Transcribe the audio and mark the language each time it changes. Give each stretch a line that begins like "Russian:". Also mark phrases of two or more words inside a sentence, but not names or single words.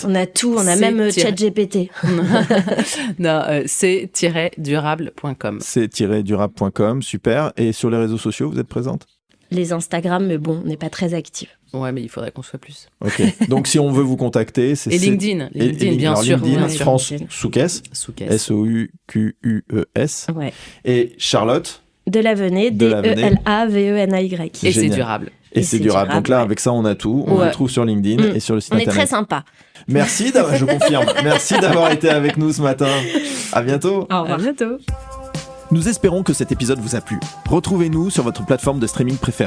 French: On a tout. On a même ChatGPT. Non, c'est-durable.com. C'est-durable.com, super. Et sur les réseaux sociaux, vous êtes présente ? Les Instagram, mais bon, on n'est pas très actifs. Ouais, mais il faudrait qu'on soit plus. Ok. Donc, si on veut vous contacter, c'est... Et LinkedIn. LinkedIn, bien sûr. France Souquès. S-O-U-Q-U-E-S. Ouais. Et Charlotte Delavenay, D-E-L-A-V-E-N-A-Y. Et c'est durable. Et c'est durable. Donc là, avec ça, on a tout. On le trouve sur LinkedIn et sur le site internet. On est très sympa. Merci, je confirme. Merci d'avoir été avec nous ce matin. À bientôt. Au revoir. À bientôt. Nous espérons que cet épisode vous a plu. Retrouvez-nous sur votre plateforme de streaming préférée.